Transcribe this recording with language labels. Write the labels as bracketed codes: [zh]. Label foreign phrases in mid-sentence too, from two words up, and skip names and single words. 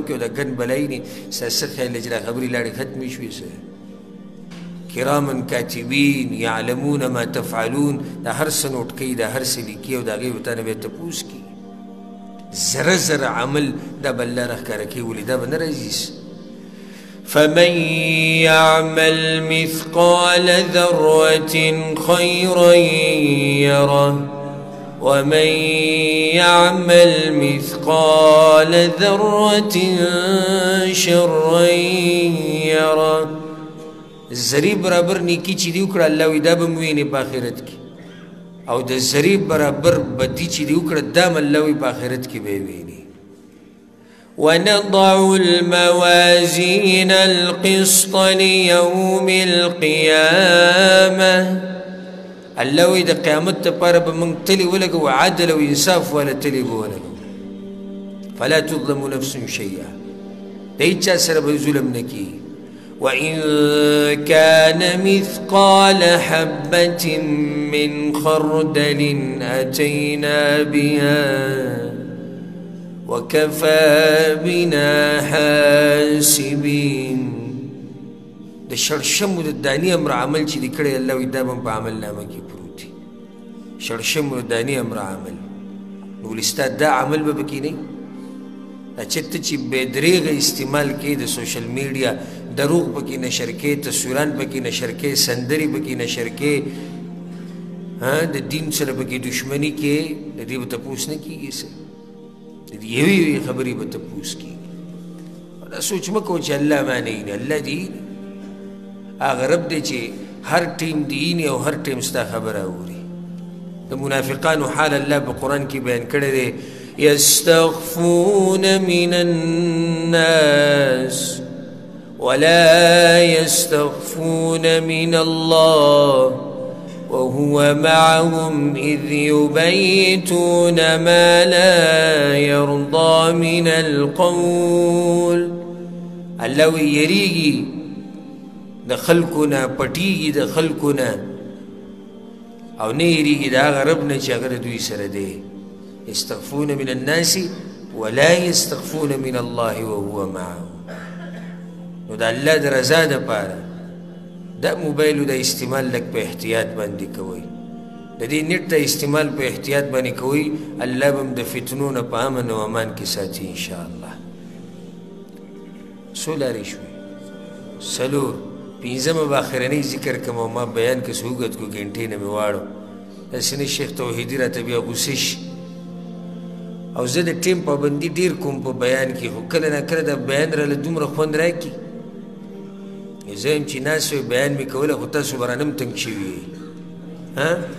[ps] کې او د ګن بلایي نه ستا څه خیال دی چې دا خبرې لاړې ختمې شوې څه [ar] کراما کاتبین یعلمون ما تفعلون [ps] دا هر څه نوټ کوي دا هر څه لیکي او د هغې به تا نه بیا تپوس کړي زره زره عمل دا به الله راښکاره کوي ولې دا به نه راځي [ar] فمن يعمل مثقال ذرة خيرا يره ومن يعمل مثقال ذرة شرا يره [ps] زری برابر نیکی چې دی وکړه الله وایي دا به مو وینې په آخرت کې او د زری برابر بدي چې دی وکړه دا هم الله وایي په آخرت کې به یې ویني [ar] ونضع الموازين القسط ليوم القيامة [ps] الله وی د قیامت لپاره به موږ تلې ولګو عدل او انصاف والا تلې به ولګو [ar] فلا تظلم نفس شیئا [ps] د هېچ چا سره به ظلم نه کېږي [ar] وإن كان مثقال حبة من خردل أتينا بها وكفى بنا حاسبين [ps] د شړشمو د دانې امر عمل چې دی کړی الله وایي دا به په عملنامه کې پروت وي شړشمو د دانې امر عمل نو ولې ستا دا عمل به پکې نه دا چېرته چې بېدرېغه استعمال کوي د سوشل میډیا دروغ پکې نشر کوي تصویران پکې نشر کوي سندرې پکې نشر کوي د دین سره پکې دشمني کوي د دې به تپوس نه کېږي څه یوې خبرې به تپوس کېږي دا سوچ مه کوه چې الله معنی نه الله دي هغه رب دی چې هر ټیم دیني او هر ټیم ستا خبره اوري د منافقانو حال الله په قرآن کې بیان کړی دی [ar] یستخفون من الناس ولا یستخفون من الله وهو معهم إذ يبيتون ما لا يرضى من القول [ps] الله يريغي د خلقنا پټیږي د خلقنا او نه یریږي د هغه رب نه چې هغه د دوی سره دی [ar] یستخفون من الناس ولا يستخفون من الله وهو معهم [ps] نو د الله د رضا دپاره دا موبایلو د استعمال لږ په احتیاط باندې کوئ د دې نیټ د استعمال په احتیاط باندې کوئ الله به هم د فتنو نه په امن او امان کې ساتي انشاءالله څو لارې شوې څلور پنځمه به اخرنی ذکر کوم او ما بیان که څه اوږد کړو ګنټې نه مې واړو داسې نه شیخ توحیدي راته بیا غوسه شي او زه د ټیم پابندي ډېر کوم په بیان کې خو کله نه کله د بیان راله دومره خوند راکړي زه یم چې ناست وی بیان مې کوله خو تاسو به رانه هم تنګ شوي ها